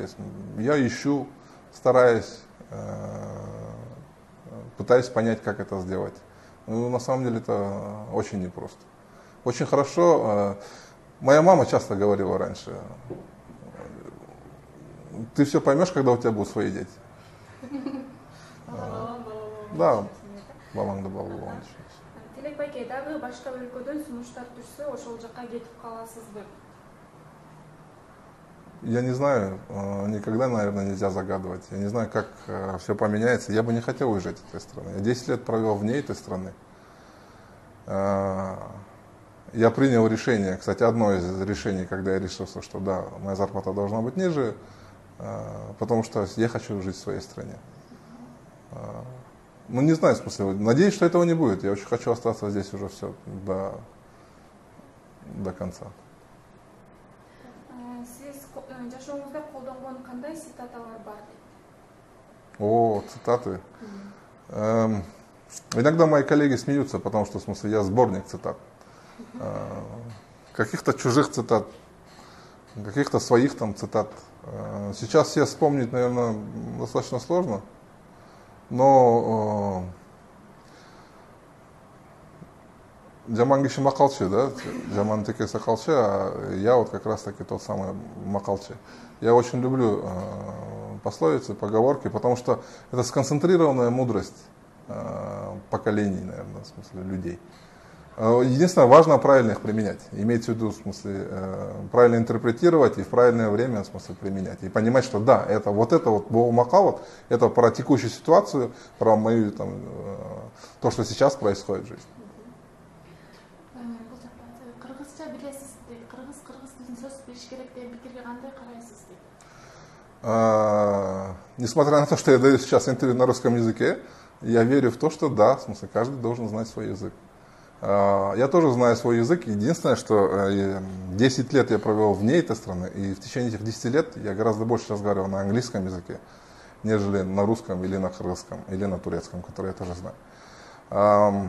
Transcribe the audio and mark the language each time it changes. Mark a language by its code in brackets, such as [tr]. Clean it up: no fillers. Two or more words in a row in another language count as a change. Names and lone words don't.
[ru] Я ищу, стараюсь, пытаюсь понять, как это сделать. Ну, на самом деле это очень непросто. Очень хорошо. Моя мама часто говорила раньше: ты все поймешь, когда у тебя будут свои дети. [ky] Да, балаңды бала болгон. Тилек байке, дагы башка өлкөдөн сунуштар түшсө, ошол жака кетип каласызбы? [ru] Я не знаю, никогда, наверное, нельзя загадывать. Я не знаю, как все поменяется. Я бы не хотел уезжать из этой страны. Я 10 лет провел вне этой страны. Я принял решение, кстати, одно из решений, когда я решился, что да, моя зарплата должна быть ниже, потому что я хочу жить в своей стране. Ну, не знаю, в смысле, надеюсь, что этого не будет. Я очень хочу остаться здесь уже все до конца. [ky] Сиз жашооңузда колдонгон кандай цитаталар бар? [ru] О, цитаты. Иногда мои коллеги смеются, потому что, в смысле, я сборник цитат. Каких-то чужих цитат, каких-то своих там цитат. Сейчас все вспомнить, наверное, достаточно сложно. [ky] Но Жаман киши макалчы, да? Жаман теке сакалчы, [ru] а я вот как раз таки тот самый макалчы. Я очень люблю пословицы, поговорки, потому что это сконцентрированная мудрость поколений, наверное, в смысле людей. Единственное, важно правильно их применять. Имеется в виду, в смысле, правильно интерпретировать и в правильное время, в смысле, применять. И понимать, что да, это вот макал, это про текущую ситуацию, про мою, там, то, что сейчас происходит в жизни. [ky] Кыргызча билесиз дейт. Кыргыз тилин сөз бериш керек деген пикирге кандай карайсыз дейт? [ru] Несмотря на то, что я даю сейчас интервью на русском языке, я верю в то, что да, в смысле, каждый должен знать свой язык. Я тоже знаю свой язык. Единственное, что 10 лет я провел вне этой страны, и в течение этих 10 лет я гораздо больше разговаривал на английском языке, нежели на русском или на кыргызском, или на турецком, который я тоже знаю.